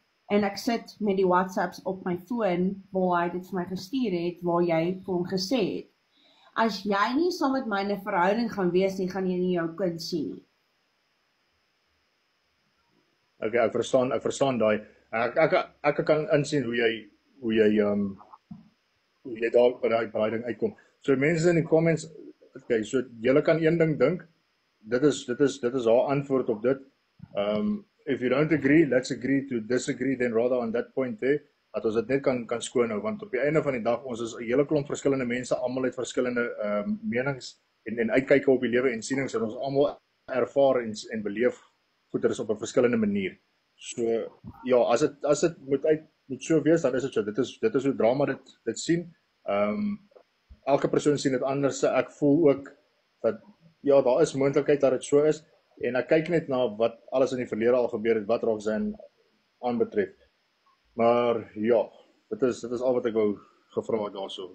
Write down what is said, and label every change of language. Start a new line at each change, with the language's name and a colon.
Afrikaans: En ek sit met die WhatsApps op my foon, waar hy dit vir my gestuur het, waar jy vir hom gesê het, as jy nie saam met my 'n verhouding gaan wees nie, gaan jy nie jou kind sien nie. Okay, ek verstaan daai. Ek kan insien hoe jy daar by daai ding uitkom. So mense in die comments, okay, so julle kan een ding dink. Dit is haar antwoord op dit.
English: If you don't agree, let's agree to disagree, then rather on that point there,
Afrikaans: dat ons dit net kan skoon hou, want op die einde van die dag, ons is 'n hele klomp verskillende mense, almal het verskillende menings en uitkyke op die lewe en sienings, en ons almal ervaar en beleef goeders op 'n verskillende manier. So ja, as dit moet so wees, dan is dit so. Dit is hoe drama dit sien. Elke persoon sien dit anders. Ek voel ook dat ja, daar is moontlikheid dat dit so is, en ek kyk net na wat alles in die verlede al gebeur het wat Roxanne aanbetref. Maar ja, dit is al wat ek wou gevra het daarso.